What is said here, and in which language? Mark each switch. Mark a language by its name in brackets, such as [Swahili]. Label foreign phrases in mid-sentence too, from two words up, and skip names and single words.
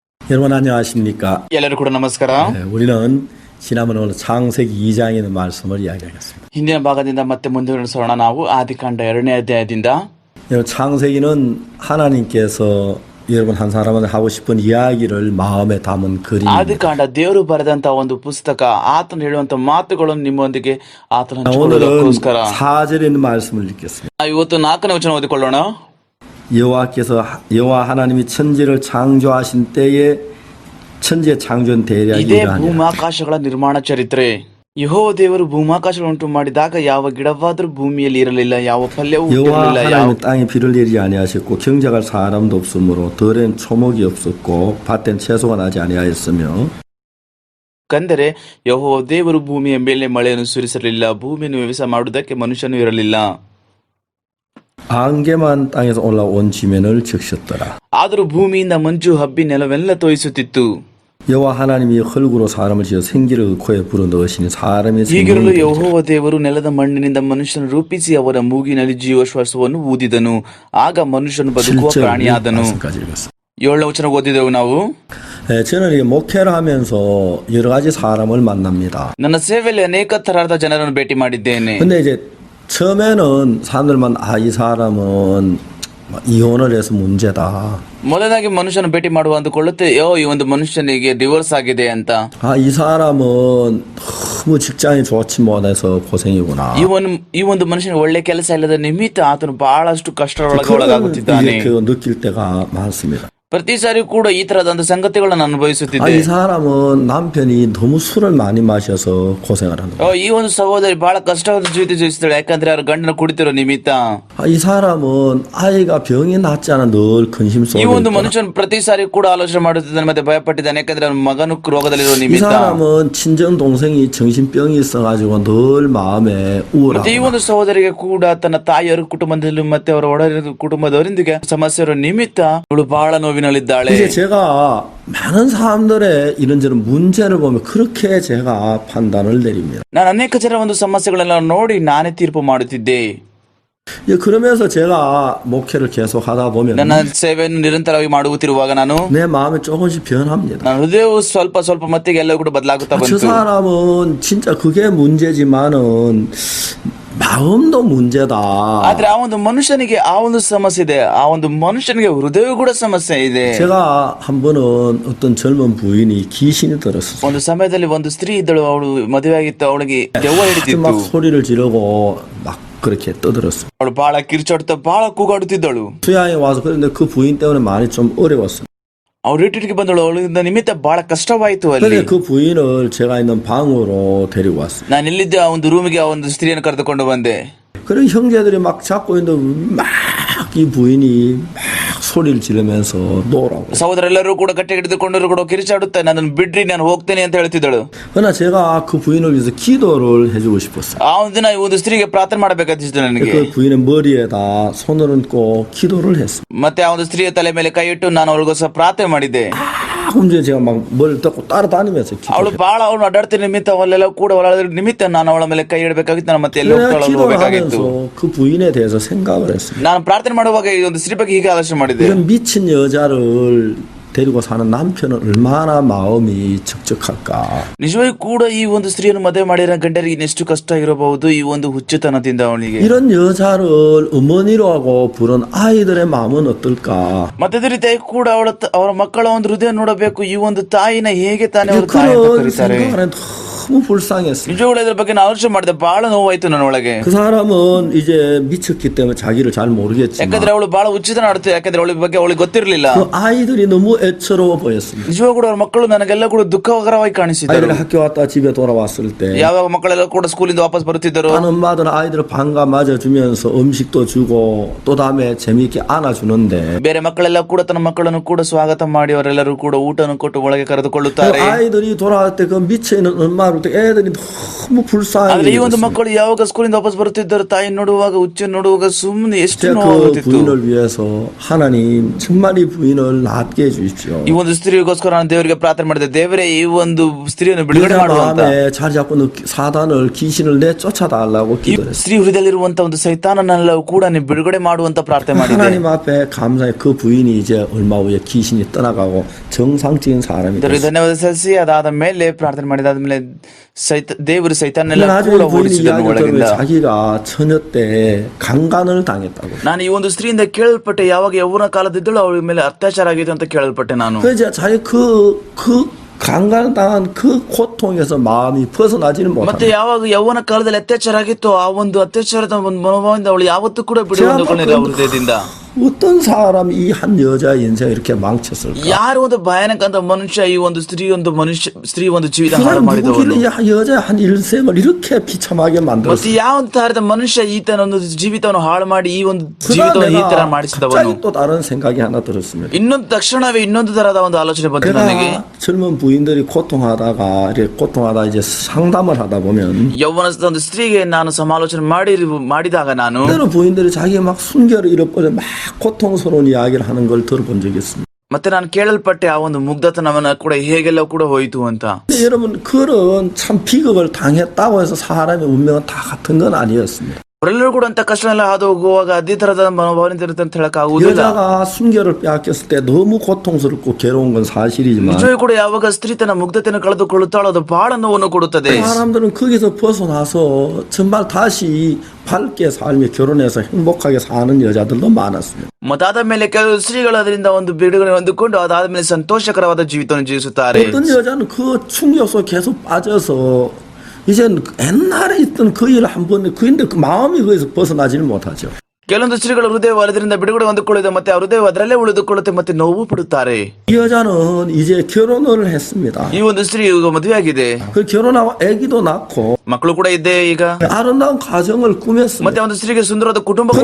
[Korean] 여러분 안녕하십니까? [Kannada] ಎಲ್ಲರೂ ಕೂಡ ನಮಸ್ಕಾರ. [Korean] 우리는 지난번에 오늘 창세기 2장에 있는 말씀을 이야기하겠습니다. [Kannada] ಹಿಂದಿನ ಭಾಗದಿಂದ ಮತ್ತೆ ಮುಂದುವರಿಸೋಣ. ನಾವು ಆದಿಕಾಂಡ 2ನೇ ಅಧ್ಯಾಯದಿಂದ. [Korean] 여러분 창세기는 하나님께서 여러분 한 사람한테 하고 싶은 이야기를 마음에 담은 그림입니다. [Kannada] ಆದಿಕಾಂಡ ದೇವರು ಬರೆದಂತ ಒಂದು ಪುಸ್ತಕ. ಆತನು ಹೇಳುವಂತ ಮಾತುಗಳನ್ನು ನಿಮ್ಮೊಂದಿಗೆ ಆತನ [Korean] 오늘은 [Kannada] ಹಂಚಿಕೊಳ್ಳೋದಕ್ಕೋಸ್ಕರ [Korean] 4절에 있는 말씀을 읽겠습니다. [Kannada] ಇವತ್ತು 4ನೇ ವಚನ ಓದಿಕೊಳ್ಳೋಣ. [Korean] 여호와 하나님이 천지를 창조하신 때에 천지의 창조는 대략 [Kannada] ಇದೇ [Korean] 이러하니라. [Kannada] ಭೂಮಾಕಾಶಗಳ ನಿರ್ಮಾಣ ಚರಿತ್ರೆ. ಯೆಹೋವ ದೇವರು ಭೂಮಾಕಾಶಗಳನ್ನು ಉಂಟು ಮಾಡಿದಾಗ ಯಾವ ಗಿಡವಾದರೂ ಭೂಮಿಯಲ್ಲಿ ಇರಲಿಲ್ಲ, ಯಾವ ಫಲವೂ [Korean] 여호와 [Kannada] ಹುಟ್ಟಿರಲಿಲ್ಲ, ಯಾವ [Korean] 하나님은 땅에 비를 내리지 아니하셨고 경작할 사람도 없으므로 들엔 초목이 없었고 밭엔 채소가 나지 아니하였으며 [Kannada] ಕಂದರೆ ಯೆಹೋವ ದೇವರು ಭೂಮಿಯ ಮೇಲೆ ಮಳೆಯನ್ನು ಸುರಿಸಲಿಲ್ಲ, ಭೂಮಿಯನ್ನು ವ್ಯವಸಾಯ ಮಾಡುವುದಕ್ಕೆ ಮನುಷ್ಯನೂ ಇರಲಿಲ್ಲ. [Korean] 안개만 땅에서 올라온 지면을 적셨더라. [Kannada] ಆದರೂ ಭೂಮಿಯಿಂದ ಮಂಜು ಹಬ್ಬಿ ನೆಲವೆಲ್ಲ ತೋಯಿಸುತ್ತಿತ್ತು. [Korean] 여호와 하나님이 흙으로 사람을 지어 생기를 코에 불어넣으시니 사람의 [Kannada] ಹೀಗಿರಲು [Korean] 생명을 [Kannada] ಯೆಹೋವ ದೇವರು ನೆಲದ ಮಣ್ಣಿನಿಂದ ಮನುಷ್ಯನು ರೂಪಿಸಿ ಅವರ ಮೂಗಿನಲ್ಲಿ ಜೀವಶ್ವಾಸವನ್ನು ಊದಿದನು, ಆಗ ಮನುಷ್ಯನು ಬದುಕುವ ಪ್ರಾಣಿಯಾದನು. 7ನೇ ವಚನ ಓದಿದೆವು ನಾವು. [Korean] 저는 이게 목회를 하면서 여러 가지 사람을 만납니다. [Kannada] ನನ್ನ ಸೇವೆಯಲ್ಲಿ ಅನೇಕ ತರಹದ ಜನರನ್ನು ಭೇಟಿ ಮಾಡಿದ್ದೇನೆ. [Korean] 근데 이제 처음에는 사람들만 이 사람은 이혼을 해서 문제다. [Kannada] ಮೊದಲಾಗಿ ಮನುಷ್ಯನ ಭೇಟಿ ಮಾಡುವ ಅಂದುಕೊಳ್ಳುತ್ತೆ, ಈ ಒಂದು ಮನುಷ್ಯನಿಗೆ ಡಿವೋರ್ಸ್ ಆಗಿದೆ ಅಂತ. [Korean] 이 사람은 너무 직장이 좋지 못해서 고생이구나. [Kannada] ಈ ಒಂದು ಮನುಷ್ಯನ ಒಳ್ಳೆ ಕೆಲಸ ಇಲ್ಲದ ನಿಮಿತ್ತ ಆತನು ಬಹಳಷ್ಟು ಕಷ್ಟದೊಳಗೆ ಒಳಗಾಗುತ್ತಿದ್ದಾನೆ. [Korean] 느낄 때가 많습니다. [Kannada] ಪ್ರತಿ ಸಾರಿ ಕೂಡ ಈ ತರದಂತ ಸಂಗತಿಗಳನ್ನು ಅನುಭವಿಸುತ್ತಿದ್ದೆ. [Korean] 이 사람은 남편이 너무 술을 많이 마셔서 고생을 하는 거예요. [Kannada] ಈ ಒಂದು ಸಹೋದರಿ ಬಹಳ ಕಷ್ಟವಾದ ಜೀವಿತ ಜೀವಿಸ್ತಾಳೆ, ಯಾಕಂದ್ರೆ ಅವ್ರ ಗಂಡನ ಕುಡಿತಿರೋ ನಿಮಿತ್ತ. [Korean] 이 사람은 아이가 병이 낫지 않아 늘 근심 속에 [Kannada] ಈ ಒಂದು [Korean] 있더라. [Kannada] ಮನುಷ್ಯನು ಪ್ರತಿ ಸಾರಿ ಕೂಡ ಆಲೋಚನೆ ಮಾಡುತ್ತಿದ್ದಾನೆ ಮತ್ತೆ ಭಯಪಟ್ಟಿದ್ದಾನೆ, ಯಾಕಂದ್ರೆ ಅವನ ಮಗನು ರೋಗದಲ್ಲಿರೋ [Korean] 이 [Kannada] ನಿಮಿತ್ತ. [Korean] 사람은 친정 동생이 정신병이 있어가지고 늘 마음에 [Kannada] ಮತ್ತೆ ಈ [Korean] 우울하고 [Kannada] ಒಂದು ಸಹೋದರಿಗೆ ಕೂಡ ತನ್ನ ತಾಯಿಯವರ ಕುಟುಂಬದಲ್ಲಿ ಮತ್ತೆ ಅವರ ಒಡ ಕುಟುಂಬದವರೊಂದಿಗೆ ಸಮಸ್ಯೆ ಇರೋ ನಿಮಿತ್ತ ಅವಳು ಬಹಳ ನೋವಿನಲ್ಲಿದ್ದಾಳೆ. [Korean] 이제 제가 많은 사람들의 이런저런 문제를 보면 그렇게 제가 판단을 내립니다. [Kannada] ನಾನು ಅನೇಕ ಜನರ ಒಂದು ಸಮಸ್ಯೆಗಳೆಲ್ಲ ನೋಡಿ ನಾನೇ ತೀರ್ಪು ಮಾಡುತ್ತಿದ್ದೆ. [Korean] 그러면서 제가 목회를 계속 하다 보면 [Kannada] ನನ್ನ ಸೇವೆಯನ್ನು ನಿರಂತರವಾಗಿ ಮಾಡುತ್ತಿರುವಾಗ [Korean] 내 마음이 조금씩 변합니다. [Kannada] ನನ್ನ ಹೃದಯವು ಸ್ವಲ್ಪ ಸ್ವಲ್ಪ ಮಟ್ಟಿಗೆ ಎಲ್ಲವೂ ಕೂಡ ಬದಲಾಗುತ್ತಾ [Korean] 저 [Kannada] ಬಂತು. [Korean] 사람은 진짜 그게 문제지만은 마음도 문제다. [Kannada] ಆದ್ರೆ ಆ ಒಂದು ಮನುಷ್ಯನಿಗೆ ಆ ಒಂದು ಸಮಸ್ಯೆ ಇದೆ, ಆ ಒಂದು ಮನುಷ್ಯನಿಗೆ ಹೃದಯ ಕೂಡ ಸಮಸ್ಯೆ ಇದೆ. [Korean] 제가 한 번은 어떤 젊은 부인이 귀신이 들었어요. [Kannada] ಒಂದು ಸಮಯದಲ್ಲಿ ಒಂದು ಸ್ತ್ರೀ ಇದ್ದಳು, ಅವಳು ಮದುವೆ ಆಗಿತ್ತು, ಅವಳಿಗೆ ದೆವ್ವ ಹಿಡಿತಿತ್ತು. [Korean] 막 소리를 지르고 막 그렇게 떠들었어요. [Kannada] ಅವಳು ಬಹಳ ಕಿರ್ಚಾಡ್ತಾ ಬಹಳ ಕೂಗಾಡುತ್ತಿದ್ದಳು. [Korean] 수양에 와서 그런데 그 부인 때문에 많이 좀 어려웠어요. [Kannada] ಅವ್ರು ರಿಟ್ರೀಟ್ಗೆ ಬಂದಳು, ಅವಳಿಂದ ನಿಮಿತ್ತ ಬಹಳ ಕಷ್ಟವಾಯಿತು. ಅಲ್ಲಿ [Korean] 근데 그 부인을 제가 있는 방으로 데리고 왔어요. [Kannada] ನಾನು ಇಲ್ಲಿದ್ದೆ ಆ ಒಂದು ರೂಮಿಗೆ ಆ ಒಂದು ಸ್ತ್ರೀಯನ್ನು ಕರೆದುಕೊಂಡು ಬಂದೆ. [Korean] 그런 형제들이 막 잡고 있는데 막 이 부인이 막 소리를 지르면서 놓으라고. [Kannada] ಸಹೋದರೆಲ್ಲರೂ ಕೂಡ ಗಟ್ಟಿ ಹಿಡಿದುಕೊಂಡರು ಕೂಡ ಕಿರಿಚಾಡುತ್ತಾ ನನ್ನನ್ನು ಬಿಡ್ರಿ, ನಾನು ಹೋಗ್ತೇನೆ ಅಂತ ಹೇಳ್ತಿದ್ದಳು. [Korean] 그러나 제가 그 부인을 위해서 기도를 해주고 싶었어요. [Kannada] ಆ ಒಂದು ದಿನ ಈ ಒಂದು ಸ್ತ್ರೀಗೆ ಪ್ರಾರ್ಥನೆ ಮಾಡಬೇಕಾದಿತ್ತು ನನಗೆ. [Korean] 그 부인의 머리에다 손을 얹고 기도를 했어요. [Kannada] ಮತ್ತೆ ಆ ಒಂದು ಸ್ತ್ರೀಯ ತಲೆ ಮೇಲೆ ಕೈ ಇಟ್ಟು ನಾನು ಅವಳಿಗೋಸ್ಕರ ಪ್ರಾರ್ಥನೆ ಮಾಡಿದೆ. [Korean] 문제 제가 막 머리를 뜯고 따라다니면서 [Kannada] ಅವಳು ಬಹಳ ಅವಳು ಅಡ್ಡಾಡ್ತಿದ್ದ ನಿಮಿತ್ತ ಅವಳೆಲ್ಲ ಕೂಡ ಒಳಗಡೆ ನಿಮಿತ್ತ ನಾನು ಅವಳ ಮೇಲೆ ಕೈ ಇಡಬೇಕಾಗಿತ್ತು, ನಾನು ಮತ್ತೆ ಎಲ್ಲ ಹೋಗಬೇಕಾಗಿತ್ತು. [Korean] 그 부인에 대해서 생각을 했습니다. [Kannada] ನಾನು ಪ್ರಾರ್ಥನೆ ಮಾಡುವಾಗ ಈ ಒಂದು ಸ್ತ್ರೀ ಬಗ್ಗೆ ಹೀಗೆ ಆಲೋಚನೆ ಮಾಡಿದೆ. [Korean] 이런 미친 여자를 데리고 사는 남편은 얼마나 마음이 적적할까. [Kannada] ನಿಜವಾಗಿ ಕೂಡ ಈ ಒಂದು ಸ್ತ್ರೀಯನ್ನು ಮದುವೆ ಮಾಡಿರೋ ಗಂಡರಿಗೆ ಇನ್ನೆಷ್ಟು ಕಷ್ಟ ಇರಬಹುದು ಈ ಒಂದು ಹುಚ್ಚುತನದಿಂದ ಅವಳಿಗೆ. [Korean] 이런 여자를 어머니로 하고 부른 아이들의 마음은 어떨까. [Kannada] ಮತ್ತೆ ಅದೇ ರೀತಿಯಾಗಿ ಕೂಡ ಅವರ ಮಕ್ಕಳ ಒಂದು ಹೃದಯ ನೋಡಬೇಕು, ಈ ಒಂದು ತಾಯಿನ ಹೇಗೆ ತಾನೇ ಅವರು ತಾಯಿ ಅಂತ [Korean] 그런 [Kannada] ಕರೀತಾರೆ. [Korean] 생각은 너무 불쌍했어요. [Kannada] ನಿಜವಾಗ್ಲೂ ಇದ್ರ ಬಗ್ಗೆ ನಾನು ಆಲೋಚನೆ ಮಾಡಿದೆ, ಬಹಳ ನೋವಾಯ್ತು ನನ್ನ ಒಳಗೆ. [Korean] 그 사람은 이제 미쳤기 때문에 자기를 잘 모르겠지만 [Kannada] ಯಾಕಂದ್ರೆ ಅವಳು ಬಹಳ ಹುಚ್ಚುತನ ಆಡುತ್ತೆ, ಯಾಕಂದ್ರೆ ಅವಳ ಬಗ್ಗೆ ಅವಳಿಗೆ ಗೊತ್ತಿರಲಿಲ್ಲ. [Korean] 그 아이들이 너무 애처로워 보였습니다. [Kannada] ನಿಜವಾಗ ಕೂಡ ಅವ್ರ ಮಕ್ಕಳು ನನಗೆಲ್ಲ ಕೂಡ ದುಃಖಕರವಾಗಿ ಕಾಣಿಸಿದರು. [Korean] 아이들이 학교 왔다 집에 돌아왔을 때 [Kannada] ಯಾವಾಗ ಮಕ್ಕಳೆಲ್ಲ ಕೂಡ ಸ್ಕೂಲಿಂದ ವಾಪಸ್ ಬರುತ್ತಿದ್ದರು, [Korean] 한 엄마들은 아이들 반가 맞아주면서 음식도 주고 또 다음에 재미있게 안아주는데 [Kannada] ಬೇರೆ ಮಕ್ಕಳೆಲ್ಲ ಕೂಡ ತನ್ನ ಮಕ್ಕಳನ್ನು ಕೂಡ ಸ್ವಾಗತ ಮಾಡಿ ಅವರೆಲ್ಲರೂ ಕೂಡ ಊಟವನ್ನು ಕೊಟ್ಟು ಒಳಗೆ ಕರೆದುಕೊಳ್ಳುತ್ತಾರೆ. [Korean] 아이들이 돌아올 때 그 미쳐 있는 엄마를 그럴 때 애들이 너무 불쌍하게 [Kannada] ಆದ್ರೆ ಈ ಒಂದು [Korean] 여겼습니다. [Kannada] ಮಕ್ಕಳು ಯಾವಾಗ ಸ್ಕೂಲಿಂದ ವಾಪಸ್ ಬರುತ್ತಿದ್ದರು ತಾಯಿ ನೋಡುವಾಗ ಹುಚ್ಚ ನೋಡುವಾಗ ಸುಮ್ಮನೆ ಎಷ್ಟು [Korean] 제가 그 [Kannada] ನೋವಾಗುತ್ತಿತ್ತು. [Korean] 부인을 위해서 하나님 정말 이 부인을 낫게 해주십시오. [Kannada] ಈ ಒಂದು ಸ್ತ್ರೀಗೋಸ್ಕರ ನಾನು ದೇವರಿಗೆ ಪ್ರಾರ್ಥನೆ ಮಾಡಿದೆ, ದೇವರೇ ಈ ಒಂದು ಸ್ತ್ರೀಯನ್ನು ಬಿಡುಗಡೆ [Korean] 여자 [Kannada] ಮಾಡುವಂತ, [Korean] 마음에 자리 잡고 있는 사단을 귀신을 내쫓아달라고 [Kannada] ಈ [Korean] 기도했어요. [Kannada] ಸ್ತ್ರೀ ಹೃದಯದಲ್ಲಿರುವಂತ ಒಂದು ಸೈತಾನನೆಲ್ಲವೂ ಕೂಡ ನೀವು ಬಿಡುಗಡೆ ಮಾಡುವಂತ ಪ್ರಾರ್ಥನೆ ಮಾಡಿದೆ. [Korean] 하나님 앞에 감사해. 그 부인이 이제 얼마 후에 귀신이 떠나가고 정상적인 사람이 [Kannada] ದೇವರಿಗೆ [Korean] 됐어요. [Kannada] ಧನ್ಯವಾದ ಸಲ್ಲಿಸಿ ಅದಾದ ಮೇಲೆ ಪ್ರಾರ್ಥನೆ ಮಾಡಿದಾದ್ಮೇಲೆ ದೇವರು ಸೈತಾನೆಲ್ಲ [Korean] 나중에 [Kannada] ಕೂಡ [Korean] 부인이 [Kannada] ಓಡಿಸಿದನು [Korean] 이야기를 [Kannada] ಒಳಗಿಂದ. [Korean] 들으면 자기가 처녀 때 강간을 당했다고. [Kannada] ನಾನು ಈ ಒಂದು ಸ್ತ್ರೀಯಿಂದ ಕೇಳಲ್ಪಟ್ಟೆ, ಯಾವಾಗ ಯೌವನ ಕಾಲದಿದ್ದಳು ಅವಳ ಮೇಲೆ ಅತ್ಯಾಚಾರ ಆಗಿದೆ ಅಂತ ಕೇಳಲ್ಪಟ್ಟೆ ನಾನು. [Korean] 그래서 자기 그 강간당한 그 고통에서 마음이 벗어나지는 [Kannada] ಮತ್ತೆ [Korean] 못합니다. [Kannada] ಯಾವಾಗ ಯೌವನ ಕಾಲದಲ್ಲಿ ಅತ್ಯಾಚಾರ ಆಗಿತ್ತು, ಆ ಒಂದು ಅತ್ಯಾಚಾರದ ಒಂದು ಮನೋಭಾವದಿಂದ ಅವಳು ಯಾವತ್ತೂ ಕೂಡ ಬಿಡುವಂದುಕೊಂಡಿಲ್ಲ ಹೃದಯದಿಂದ. [Korean] 어떤 사람이 이 한 여자의 인생을 이렇게 망쳤을까? [Kannada] ಯಾರು ಒಂದು ಭಯಾನಕ ಅಂತ ಮನುಷ್ಯ ಈ ಒಂದು ಸ್ತ್ರೀ ಒಂದು ಜೀವಿತ [Korean] 그 [Kannada] ಹಾಳು [Korean] 사람 [Kannada] ಮಾಡಿದವನು. [Korean] 누구길래 이 여자의 한 일생을 이렇게 비참하게 [Kannada] ಮತ್ತೆ [Korean] 만들었어? [Kannada] ಯಾವ ತರದ ಮನುಷ್ಯ ಈತನ ಒಂದು ಜೀವಿತವನ್ನು ಹಾಳು ಮಾಡಿ ಈ ಒಂದು [Korean] 그러다 [Kannada] ಜೀವಿತವನ್ನು ಈ ತರ [Korean] 내가 [Kannada] ಮಾಡಿಸಿದವನು. [Korean] 갑자기 또 다른 생각이 하나 들었습니다. [Kannada] ಇನ್ನೊಂದು ತಕ್ಷಣವೇ ಇನ್ನೊಂದು ತರಹದ ಒಂದು ಆಲೋಚನೆ ಬಂತು ನನಗೆ. [Korean] 내가 젊은 부인들이 고통하다가 이렇게 고통하다 이제 상담을 하다 보면 [Kannada] ಯೌವನದ ಒಂದು ಸ್ತ್ರೀಗೆ ನಾನು ಸಮಾಲೋಚನೆ ಮಾಡಿದಾಗ ನಾನು [Korean] 때로 부인들이 자기 막 순결을 잃어버려 막 고통스러운 이야기를 하는 걸 들어본 적이 있습니다. [Kannada] ಮತ್ತೆ ನಾನು ಕೇಳಲ್ಪಟ್ಟೆ ಆ ಒಂದು ಮುಗ್ಧತನವನ್ನ ಕೂಡ ಹೇಗೆಲ್ಲ ಕೂಡ ಹೋಯಿತು ಅಂತ. [Korean] 근데 여러분 그런 참 비극을 당했다고 해서 사람의 운명은 다 같은 건 아니었습니다. [Kannada] ಅವರೆಲ್ಲರೂ ಕೂಡ ಅಂತ ಕಷ್ಟನೆಲ್ಲ ಹಾದು ಹೋಗುವಾಗ ಅದೇ ತರಹದ ಮನೋಭಾವನೆ ಇರುತ್ತೆ ಅಂತ ಹೇಳಕ್ ಆಗುವುದಿಲ್ಲ. [Korean] 여자가 순결을 빼앗겼을 때 너무 고통스럽고 괴로운 건 사실이지만 [Kannada] ನಿಜವೂ ಕೂಡ ಯಾವಾಗ ಸ್ತ್ರೀ ತನ್ನ ಮುಗ್ಧತೆಯನ್ನು ಕಳೆದುಕೊಳ್ಳುತ್ತಾಳೋ ಅದು ಬಹಳ ನೋವನ್ನು ಕೊಡುತ್ತದೆ. [Korean] 사람들은 거기서 벗어나서 정말 다시 밝게 살며 결혼해서 행복하게 사는 여자들도 많았습니다. [Kannada] ಮತ್ತಾದ ಮೇಲೆ ಕೆಲವು ಸ್ತ್ರೀಗಳು ಅದರಿಂದ ಒಂದು ಬಿಡುಗಡೆ ಹೊಂದಿಕೊಂಡು ಅದಾದ ಮೇಲೆ ಸಂತೋಷಕರವಾದ ಜೀವಿತವನ್ನು ಜೀವಿಸುತ್ತಾರೆ. [Korean] 어떤 여자는 그 충격 속에 계속 빠져서 이제 옛날에 있던 그 일을 한 번 그인데 그 마음이 거기서 벗어나지를 못하죠. [Kannada] ಕೆಲವೊಂದು ಸ್ತ್ರೀಗಳು ಹೃದಯ ಅದರಿಂದ ಬಿಡುಗಡೆ ಹೊಂದಿಕೊಳ್ಳುತ್ತೆ, ಮತ್ತೆ ಆ ಹೃದಯ ಅದರಲ್ಲೇ ಉಳಿದುಕೊಳ್ಳುತ್ತೆ, ಮತ್ತೆ ನೋವು ಪಡುತ್ತಾರೆ. [Korean] 이 여자는 이제 결혼을 했습니다. [Kannada] ಈ ಒಂದು ಸ್ತ್ರೀ ಈಗ ಮದುವೆ ಆಗಿದೆ, [Korean] 그 결혼하고 아기도 낳고 [Kannada] ಮಕ್ಕಳು ಕೂಡ ಇದೆ ಈಗ, [Korean] 아름다운 가정을 꾸몄습니다. [Kannada] ಮತ್ತೆ ಒಂದು ಸ್ತ್ರೀಗೆ ಸುಂದರವಾದ ಕುಟುಂಬ ಕೂಡ